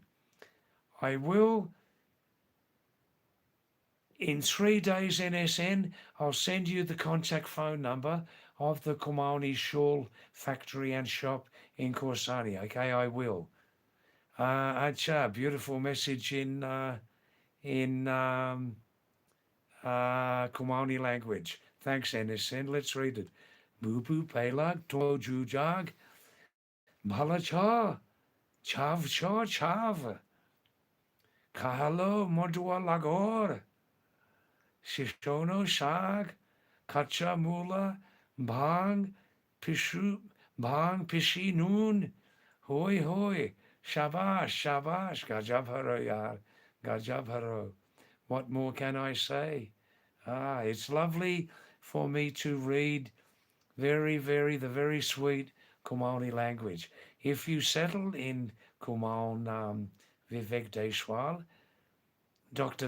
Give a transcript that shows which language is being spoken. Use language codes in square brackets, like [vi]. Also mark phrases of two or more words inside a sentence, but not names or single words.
[en] I will, in 3 days, NSN, I'll send you the contact phone number of the Kumani shawl factory and shop in Corsani. Okay, I will. Acha, beautiful message in Kumani language. Thanks, NSN. Let's read it. [kfy] Bubu pelag to jujag bhala cha chav kahalo modua lagor shishono shag kacha mula bhang pishu bhang pishi noon hoi shabash gajab haro yar gajab haro. [en] What more can I say? It's lovely for me to read the very sweet Kumani language. If you settle in Kumaon, Vivek Deshwal, Dr.